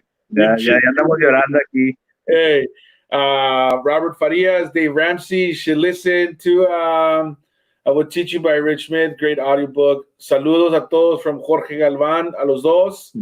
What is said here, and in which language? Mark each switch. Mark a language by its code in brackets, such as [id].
[es] Ya estamos llorando aquí. [en] Hey. Robert Farias, Dave Ramsey should listen to I Will Teach You by Rich Smith. Great audiobook. [es] Saludos a todos from Jorge Galvan, a los dos.